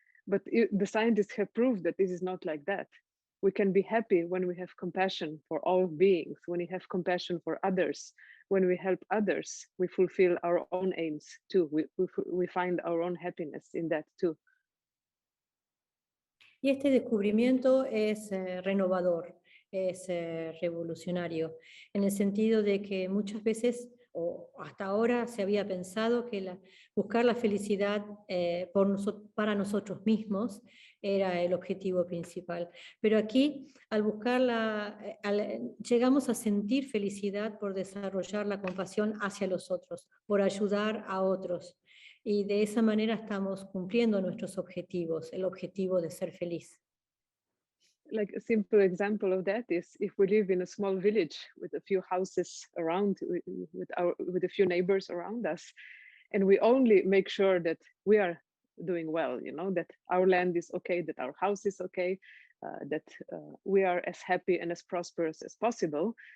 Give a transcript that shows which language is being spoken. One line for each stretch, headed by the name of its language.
English: But the scientists have proved that this is not like that. We can be happy when we have compassion for all beings, when we have compassion for others, when we help others, we fulfill our own aims too. We find our own happiness in that too.
Spanish: Y este descubrimiento es renovador, es revolucionario, en el sentido de que muchas veces, o hasta ahora, se había pensado que buscar la felicidad para nosotros mismos era el objetivo principal. Pero aquí, al buscarla, llegamos a sentir felicidad por desarrollar la compasión hacia los otros, por ayudar a otros. Y de esa manera estamos cumpliendo nuestros objetivos, el objetivo de ser feliz.
English: Like a simple example of that is if we live in a small village with a few houses around, with a few neighbors around us, and we only make sure that we are doing well, that our land is okay, that our house is okay, that we are as happy and as prosperous as possible.